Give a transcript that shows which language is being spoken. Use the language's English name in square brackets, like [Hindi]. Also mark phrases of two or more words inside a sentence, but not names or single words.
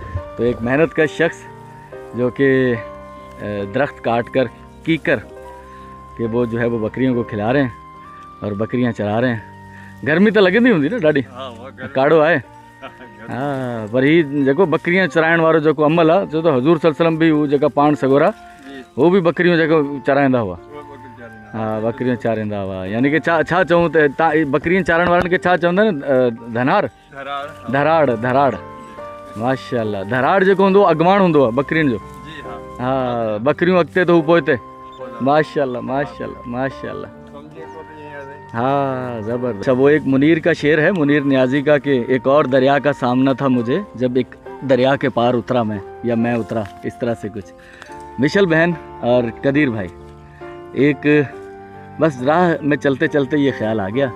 [Urdu] تو ایک محنت کا شخص جو کہ درخت کاٹ کر کیکر کہ وہ جو ہے وہ بکریوں کو کھلا رہے ہیں اور بکریاں چرا رہے ہیں. گرمی تو لگے نہیں ہوتی نا ڈاڈی, [Sindhi] काड़ो आए। हाँ, पर ही जो बकरियां चराइण वारो जो अमल आहे, जो तो हजूर [Arabic] صلى الله عليه وسلم [Sindhi] भी वो जो पाण सगोरा वो भी बकरियों जो चराईंदा हुआ। हाँ, बकरियां चारींदा हुआ। यानी कि छा चऊं त बकरियां चारण वारनि खे छा चवंदा आहिनि? धराड़। माशाल्लाह। धराड़ जो होंदो अगवाण होंदो आहे बकरियुनि जो। हाँ, बकरियों अॻिते तो पोइ ते। माशाल्लाह। हाँ, जबरदस्त। [Urdu] اچھا، وہ ایک منیر کا شعر ہے، منیر نیازی کا، کہ ایک اور دریا کا سامنا تھا مجھے جب ایک دریا کے پار اترا میں، یا میں اترا، اس طرح سے کچھ. مشل بہن اور قدیر بھائی، ایک بس راہ میں چلتے چلتے یہ خیال آ گیا.